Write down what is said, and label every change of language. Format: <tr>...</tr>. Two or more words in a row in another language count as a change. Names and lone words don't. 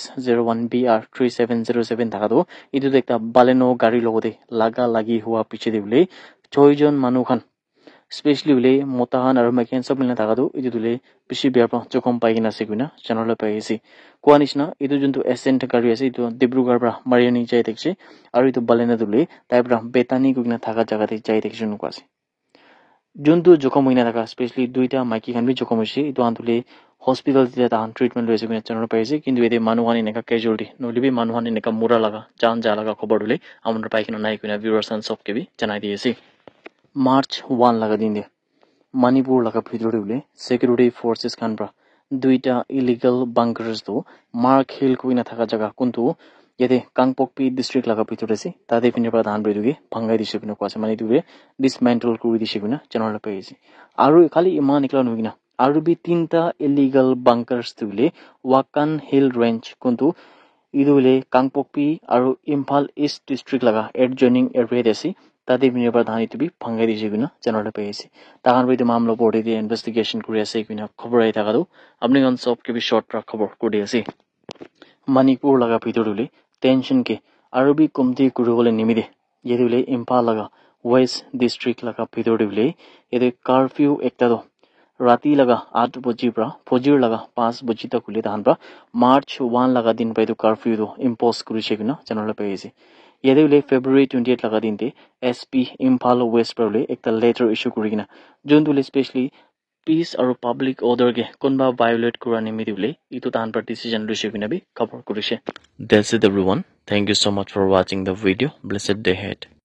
<nag>AS01BR3707 thaka do itu ekta Baleno gari logode laga lagi hua piche dule 6 jon manu khan especially ule motahan aru maken sab milna thaka do itu dule bishi biar pa jokom pai kina ase kuina channel pai ase koanishna itu juntu ascent gari ase itu Dibrugarh pra Mariani jai dekche aru itu Baleno dule tai pra Betani kugna thaka jaga te jai dekche nuko ase juntu jokom hoina thaka especially duita maiki khan bi jokom hoise itu antule hospital te ta treatment loise kina channel pai ase kintu ede manu han ineka casualty nolibi manu han ineka mura laga jan ja laga khobar dule amon pai kina nai kina</nag> <en>viewers and</en> <nag>sob ke bi janai di ase March 1 laga din de Manipur laga bhitor dule</nag> <en>security forces</en> <nag>khan pra duita</nag> <en>illegal bunkers</en> <nag>do Mark Hill kuina thaka jaga kuntu yede Kangpokpi district laga bhitor ase tade pinne pra dhan beduge bhangai dise kina kwase mani dure dismantle kuri dise kina channel pai ase aru khali iman ikla nugina aru bi tinta</nag> <en>illegal bunkers</en> <nag>dule Wakan Hill range kuntu idule Kangpokpi aru Imphal East district laga adjoining area ase tade pinne pra dhan itu bi bhangai dise kina channel pai ase tahan bi mamlo body de investigation kuri ase kina khobor ai thaka do apni gon sob ke bi short pra khobor kuri ase Manipur laga bhitor dule tension ke aru bi kumti kuribole nimide yedule Imphal laga West district laga bhitor dule yede curfew ekta do rati laga 8 baji pra fojir laga 5 baji tak kule dahan pra March 1 laga din pa itu curfew do impose kuri shekina channel pai ase yedule February 28 laga din te SP Imphal West pra le ekta letter issue kuri kina jondule especially peace aru</nag> <en>public order</en> <nag>ke konba violate kura nimi dibule itu tan par decision luise kina bi cover kurise</nag> <en>that's it everyone thank you so much for watching the video blessed day ahead</en>